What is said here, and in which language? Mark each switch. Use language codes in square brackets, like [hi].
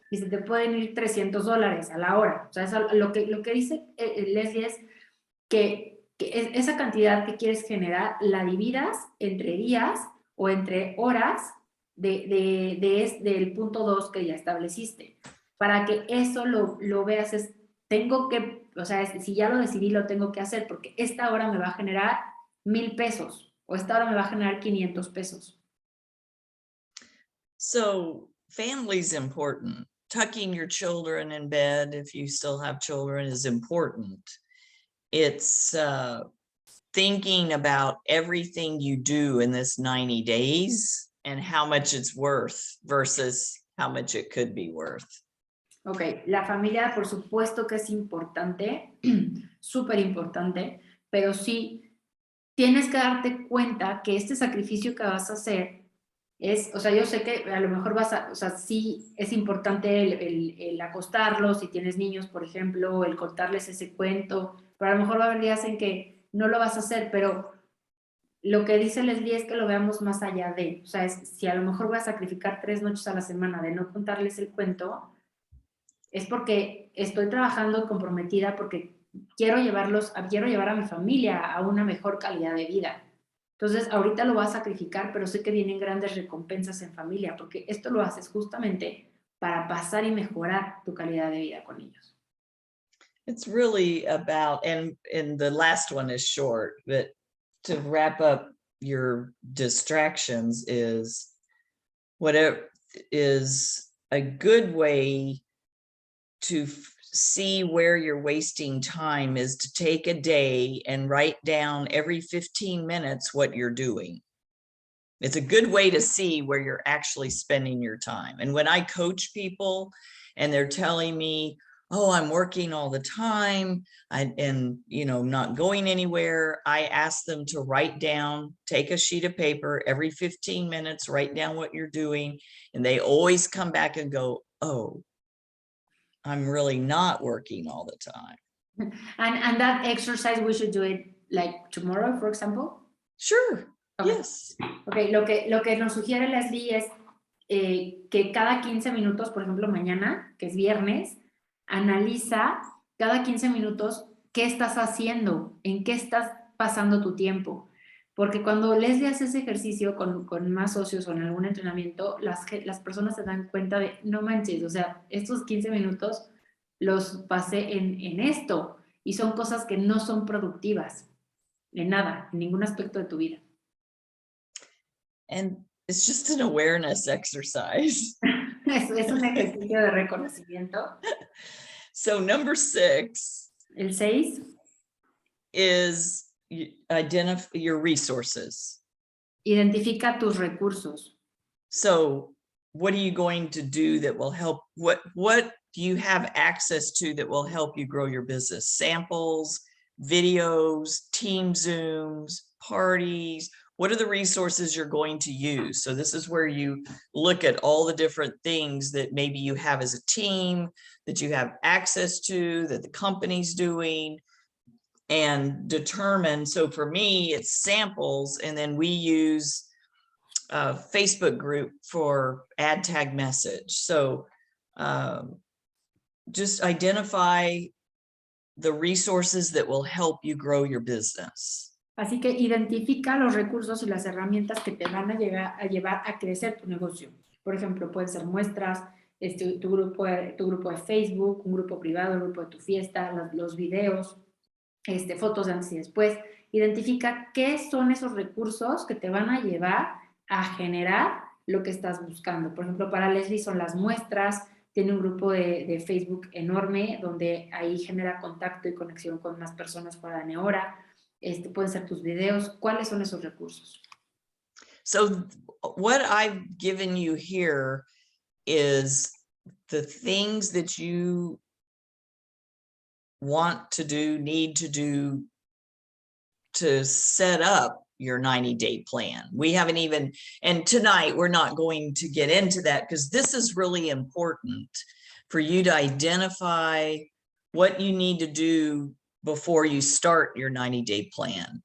[es] y se te pueden ir $300 a la hora. O sea, lo que dice Leslie es que esa cantidad que quieres generar la dividas entre días o entre horas del punto 2 que ya estableciste. Para que eso lo veas, o sea, si ya lo decidí, lo tengo que hacer, porque esta hora me va a generar 1,000 pesos o esta hora me va a generar 500 pesos. [en] So family's important. Tucking your children in bed, if you still have children, is important. It's thinking about everything you do in this 90 days and how much it's worth versus how much it could be worth. [es] Ok, la familia por supuesto que es importante, súper importante, pero sí tienes que darte cuenta que este sacrificio que vas a hacer es, o sea, yo sé que a lo mejor o sea, sí es importante el acostarlos, si tienes niños, por ejemplo, el contarles ese cuento, pero a lo mejor va a haber días en que no lo vas a hacer, pero lo que dice Leslie es que lo veamos más allá de, o sea, si a lo mejor voy a sacrificar 3 noches a la semana de no contarles el cuento, es porque estoy trabajando comprometida, porque quiero llevar a mi familia a una mejor calidad de vida. Entonces, ahorita lo voy a sacrificar, pero sé que vienen grandes recompensas en familia, porque esto lo haces justamente para pasar y mejorar tu calidad de vida con ellos. [en] It's really about, and the last one is short, but to wrap up your distractions is whatever is a good way to see where you're wasting time is to take a day and write down every 15 minutes what you're doing. It's a good way to see where you're actually spending your time. And when I coach people and they're telling me, oh, I'm working all the time and not going anywhere, I ask them to write down, take a sheet of paper every 15 minutes, write down what you're doing. And they always come back and go, oh, I'm really not working all the time. And that exercise, we should do it like tomorrow, for example? Sure. Okay. Yes. [es] Ok, lo que nos sugiere Leslie es que cada 15 minutos, por ejemplo, mañana, que es viernes, analiza cada 15 minutos qué estás haciendo, en qué estás pasando tu tiempo. Porque cuando Leslie hace ese ejercicio con más socios o en algún entrenamiento, las personas se dan cuenta de, no manches, o sea, estos 15 minutos los pasé en esto y son cosas que no son productivas en nada, en ningún aspecto de tu vida. [en] And it's just an awareness exercise. [es] Es un ejercicio de reconocimiento. [en] So number 6. [es] El 6. [en] Is identify your resources. [es] Identifica tus recursos. [en] So what are you going to do that will help? What do you have access to that will help you grow your business? Samples, videos, team Zooms, parties. What are the resources you're going to use? So this is where you look at all the different things that maybe you have as a team, that you have access to, that the company's doing, and determine. So for me, it's samples, and then we use a Facebook group for ad tag message. So just identify the resources that will help you grow your business. [es] Así que identifica los recursos y las herramientas que te van a llevar a crecer tu negocio. Por ejemplo, pueden ser muestras, tu grupo de Facebook, un grupo privado, el grupo de tu fiesta, los videos, fotos de antes y después. Identifica qué son esos recursos que te van a llevar a generar lo que estás buscando. Por ejemplo, para Leslie son las muestras, tiene un grupo de Facebook enorme donde ahí genera contacto y conexión con más personas fuera de Neora. Pueden ser tus videos. ¿Cuáles son esos recursos? [en] So what I've given you here is the things that you want to do, need to do to set up your 90-day plan. We haven't even, and tonight we're not going to get into that because this is really important for you to identify what you need to do before you start your 90-day plan.